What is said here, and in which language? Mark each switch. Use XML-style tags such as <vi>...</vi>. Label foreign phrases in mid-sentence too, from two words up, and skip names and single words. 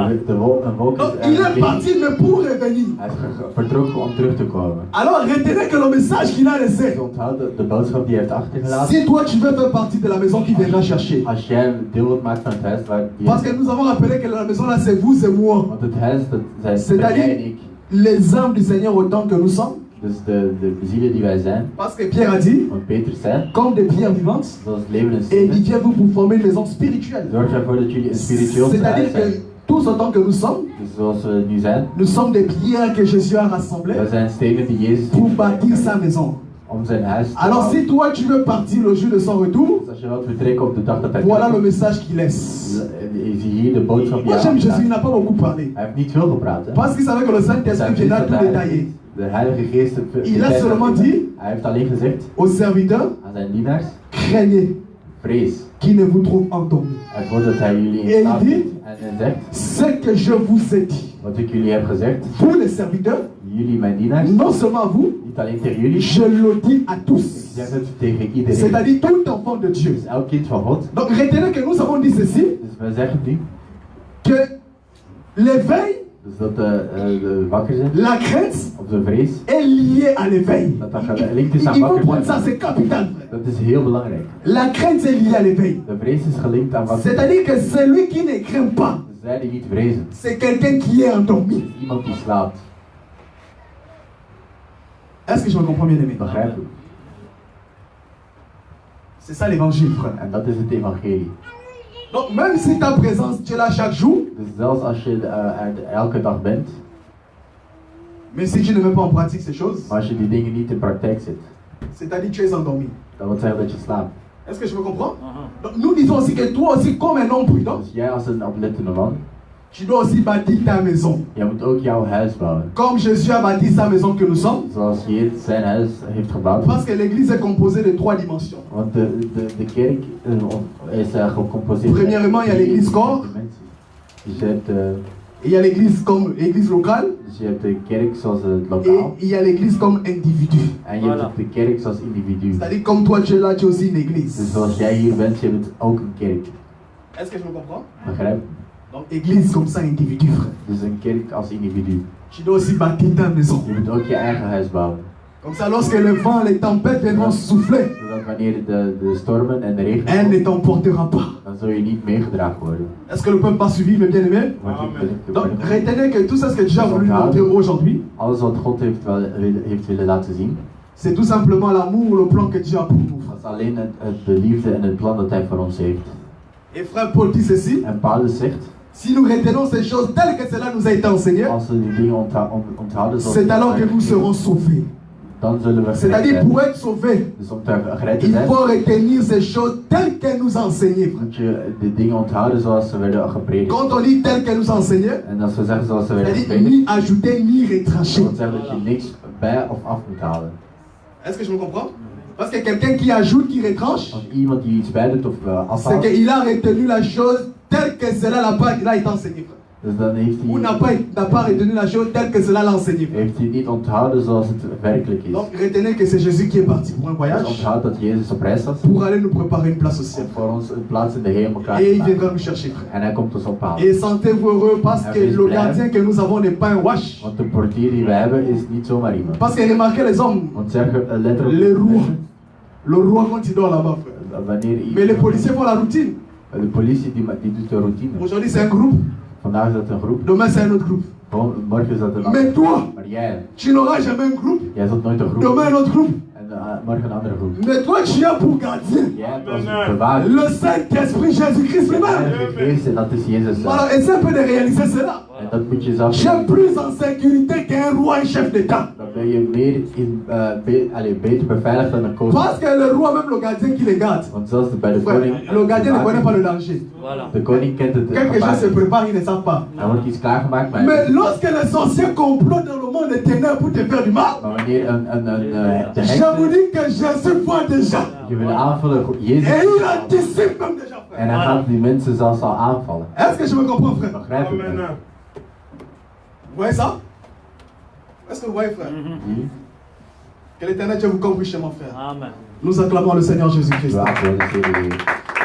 <nl>Een wolk</nl> <fr>Donc,</fr> <nl>is</nl> <fr>il</fr> <nl>een</nl> <fr>est</fr> <nl>kleding.</nl> <fr>parti, mais pour revenir.</fr> <nl>Hij is vertrokken om terug te komen.</nl> <fr>Alors, retenez que le message qu'il a laissé,</fr> <nl>Dus onthoud de boodschap die hij heeft achtergelaten.</nl> <fr>si toi tu veux faire partie de la maison qui viendra chercher,</fr> <nl>Als jij deel uitmaakt van het huis waar</nl> <fr>parce que nous avons rappelé que la maison là, c'est vous et moi.</fr> <nl>want het huis, dat zijn</nl> <fr>C'est-à-dire</fr> <nl>jij en ik.</nl> <fr>les âmes du Seigneur autant que nous sommes.</fr> <nl>Dus de zielen die wij zijn.</nl> <fr>Parce que Pierre a dit,</fr> <nl>Want Peter zei,</nl> <fr>comme des pierres vivantes,</fr> <nl>zoals levende</nl> <fr>et</fr> <nl>stenen.</nl> <fr>édifiez-vous pour former une maison spirituelle.</fr> <nl>Zorg ervoor dat jullie een spiritueel</nl> <fr>C'est-à-dire</fr> <nl>huis zijn.</nl> <fr>que tous autant que nous sommes,</fr> <nl>Dus zoals we nu zijn.</nl> <fr>nous sommes des pierres que Jésus a rassemblées</fr> <nl>Wij zijn stenen die Jezus</nl> <fr>pour bâtir sa maison.</fr> <nl>om zijn huis te</nl> <fr>Alors</fr> <nl>bouwen.</nl> <fr>si toi tu veux partir le jour de son retour,</fr> <nl>Dus als je wilt vertrekken op de dag dat hij</nl> <fr>voilà le</fr> <nl>terugkomt,</nl> <fr>message qu'il laisse.</fr> <nl>je ziet hier de boodschap die</nl> <fr>Moi</fr> <nl>hij</nl> <fr>j'aime Jésus, il</fr> <nl>achterlaat.</nl> <fr>n'a pas beaucoup parlé.</fr> <nl>Hij heeft niet veel gepraat. Hè?</nl> <fr>Parce qu'il savait que le Saint-Esprit viendra tout détailler.</fr> <nl>De Heilige Geest het</nl> <fr>Il a seulement dit</fr> <nl>hij heeft alleen gezegd</nl> <fr>aux serviteurs,</fr> <nl>aan zijn dienaars,</nl> <fr>craignez</fr> <nl>vrees</nl> <fr>qui ne vous trouve endormis.</fr> <nl>ervoor dat hij jullie En in slaap die- brengt. En hij zegt,</nl> <fr>Ce que je vous ai dit,</fr> <nl>wat ik jullie heb gezegd,</nl> <fr>vous les serviteurs,</fr> <nl>jullie mijn dienaars,</nl> <fr>non seulement à vous,</fr> <nl>niet alleen tegen jullie,</nl> <fr>je le dis à</fr> <nl>ik</nl> <fr>tous.</fr> <nl>zeg het tegen iedereen.</nl> <fr>C'est-à-dire tout enfant de Dieu.</fr> <nl>Dus elk kind van God.</nl> <fr>Donc retenez que nous avons dit ceci,</fr> <nl>Dus wij zeggen nu,</nl> <fr>que l'éveil,</fr> <nl>dus dat de wakker zijn,</nl> <fr>la crainte,</fr> <nl>of de vrees,</nl> <fr>est liée à l'éveil.</fr> <nl>dat gelinkt is</nl> <fr>Il</fr> <nl>aan</nl> <fr>faut</fr> <nl>wakker</nl> <fr>prendre ça,</fr> <nl>zijn.</nl> <fr>c'est capital.</fr> <nl>Dat is heel belangrijk.</nl> <fr>La crainte est liée à l'éveil.</fr> <nl>De vrees is gelinkt aan wakker zijn.</nl> <fr>C'est-à-dire que celui qui ne craint pas,</fr> <nl>Dus zij die niet vrezen,</nl> <fr>c'est quelqu'un qui est endormi.</fr> <nl>is iemand die slaapt.</nl> <fr>Est-ce que je me comprends bien aimé?</fr> <nl>Begrijp je?</nl> <fr>C'est ça l'évangile, frère.</fr> <nl>En dat is het evangelie.</nl> <fr>Donc même si ta présence, tu es là chaque jour,</fr> <nl>Dus zelfs als je er elke dag bent,</nl> <fr>mais si tu ne mets pas en pratique ces choses,</fr> <nl>maar als je die dingen niet in praktijk zet,</nl> <fr>c'est-à-dire tu es endormi.</fr> <nl>dat wil zeggen dat je slaapt.</nl> <fr>Est-ce que je me comprends? Uh-huh. Donc nous disons aussi que toi aussi, comme un homme prudent,</fr> <nl>Dus jij als een oplettende man,</nl> <fr>tu dois aussi bâtir ta maison.</fr> <nl>jij moet ook jouw huis bouwen.</nl> <fr>Comme Jésus a bâti sa maison que nous sommes.</fr> <nl>Zoals Jezus zijn huis heeft gebouwd.</nl> <fr>Parce que l'église est composée de 3 dimensions.</fr> <nl>Want de kerk is gecomposeerd.</nl> <fr>Premièrement, il y a l'église corps.</fr> <nl>Dus je hebt,</nl> <fr>Il y a l'église comme église locale.</fr> <nl>dus je hebt de kerk zoals het</nl> <fr>Et</fr> <nl>lokaal.</nl> <fr>il y a l'église comme individu.</fr> <nl>En je hebt</nl> <fr>Voilà.</fr> <nl>ook de kerk zoals individu.</nl> <fr>C'est-à-dire comme toi tu es là, tu es aussi une</fr> <nl>Dus</nl> <fr>église.</fr> <nl>zoals jij hier bent, je bent ook een kerk.</nl> <fr>Est-ce que je me comprends?</fr> <nl>Begrijp?</nl> <fr>Donc église comme ça, individu, frère.</fr> <nl>Dus een kerk als individu.</nl> <fr>Tu dois aussi bâtir ta maison.</fr> <nl>Je moet ook je eigen huis bouwen.</nl> <fr>Comme ça, lorsque le vent, les tempêtes viendront souffler,</fr> <nl>Zodat wanneer de stormen en de regen</nl> <fr>elle</fr> <nl>komen,</nl> <fr>ne t'emportera pas.</fr> <nl>dan zul je niet meegedragen worden.</nl> <fr>Est-ce que le peuple va suivre, mes bien-aimés? Donc retenez que tout ça, ce que Dieu a voulu nous montrer aujourd'hui,</fr> <nl>Alles wat God heeft willen laten zien,</nl> <fr>c'est tout simplement l'amour, le plan que Dieu a pour nous.</fr> <nl>dat is alleen de liefde en het plan dat Hij voor ons heeft.</nl> <fr>Et frère Paul dit ceci,</fr> <nl>En Paulus zegt,</nl> <fr>si nous retenons ces choses telles que cela nous a été enseigné,</fr> <nl>als we die dingen onthouden, zoals</nl> <fr>c'est alors que</fr> <nl>het</nl> <fr>nous serons sauvés.</fr> <nl>dan zullen we gered</nl> <fr>C'est-à-dire</fr> <nl>zijn.</nl> <fr>pour être sauvés,</fr> <nl>Dus om te gered te</nl> <fr>il</fr> <nl>zijn,</nl> <fr>faut retenir ces choses telles qu'elles nous enseignaient.</fr> <nl>moet je de dingen onthouden zoals ze werden gepredikt.</nl> <fr>Quand on dit telles qu'elles nous enseignaient,</fr> <nl>En als we zeggen zoals ze werden</nl> <fr>c'est-à-dire</fr> <nl>gepredikt,</nl> <fr>ni ajouter ni</fr> <nl>dat</nl> <fr>retrancher.</fr> <nl>wil zeggen dat je niks bij of af moet halen.</nl> <fr>Est-ce que je me comprends? Parce que quelqu'un qui ajoute, qui retranche,</fr> <nl>Als iemand die iets bij doet of</nl> <fr>c'est</fr> <nl>afhaalt,</nl> <fr>qu'il a retenu la chose telle que cela l'a été enseigné. frère.</fr> <nl>dus dan heeft</nl> <fr>Ou n'a</fr> <nl>hij,</nl> <fr>pas retenu la chose telle que cela l'a enseigné. frère.</fr> <nl>heeft hij het niet onthouden zoals het werkelijk is.</nl> <fr>Donc retenez que c'est Jésus qui est parti pour un</fr> <nl>Dus</nl> <fr>voyage</fr> <nl>onthoud dat Jezus op reis was</nl> <fr>pour aller nous préparer une place au ciel.</fr> <nl>om voor ons een plaats in de hemel klaar</nl> <fr>Et</fr> <nl>te</nl> <fr>il</fr> <nl>maken.</nl> <fr>viendra nous chercher, frère.</fr> <nl>En hij komt ons ophalen.</nl> <fr>Et sentez-vous heureux parce que le gardien que nous avons n'est pas un wash.</fr> <nl>Want de portier die wij hebben is niet zomaar iemand.</nl> <fr>Parce que remarquez les hommes,</fr> <nl>Want zeg letterlijk,</nl> <fr>les rois. Le roi quand il dort là-bas, frère.</fr> <nl>wanneer</nl> <fr>Mais les policiers font la routine.</fr> <nl>de politie die doet de routine.</nl> <fr>Aujourd'hui c'est un groupe,</fr> <nl>Vandaag is dat een groep,</nl> <fr>demain c'est un autre groupe.</fr> <nl>morgen is dat een</nl> <fr>Mais</fr> <nl>andere groep.</nl> <fr>toi,</fr> <nl>Maar jij,</nl> <fr>tu n'auras jamais un groupe,</fr> <nl>jij zult nooit een groep</nl> <fr>demain un autre groupe.</fr> <nl>en morgen een andere groep.</nl> <fr>Mais toi tu as pour gardien</fr> <nl>Jij hebt als bewaker</nl> <fr>le Saint-Esprit Jésus-Christ</fr> <nl>de</nl> <fr>lui-même.</fr> <nl>Heilige Geest en dat is Jezus zelf.</nl> <fr>Alors essaie un peu de réaliser cela.</fr> <nl>En dat moet je zelf</nl> <fr>Tu</fr> <nl>doen.</nl> <fr>es plus en sécurité qu'un roi et chef d'État.</fr> <nl>Dan ben je meer beter beveiligd dan een koning.</nl> <fr>Parce que le roi, même le gardien qui les garde,</fr> <nl>Want zelfs bij de</nl> <fr>frère,</fr> <nl>koning,</nl> <fr>le gardien ne connaît pas le danger. Voilà.</fr> <nl>de koning kent het</nl> <fr>Quelque chose se</fr> <nl>gevaar.</nl> <fr>prépare, ils ne savent pas.</fr> <nl>Er wordt iets klaargemaakt, maar</nl> <fr>Mais lorsque les sorciers complotent dans le monde des ténèbres pour te faire du mal,</fr> <nl>wanneer de</nl> <fr>je</fr> <nl>heks</nl> <fr>vous dis que Jésus voit déjà.</fr> <nl>je wil aanvallen, Jezus</nl> <fr>Et il anticipe même déjà, frère.</fr> <nl>en hij gaat die mensen zelfs al aanvallen.</nl> <fr>Est-ce que je me comprends, frère?</fr> <nl>Begrijp je het?</nl> <fr>Vous voyez ça? Est-ce que vous voyez, frère?</fr> <nl>Zie?</nl> <fr>Que l'éternel Dieu vous compte richement, frère. Amen. Nous acclamons le Seigneur Jésus-Christ.</fr> <nl>We applaudisseren Jezus.</nl>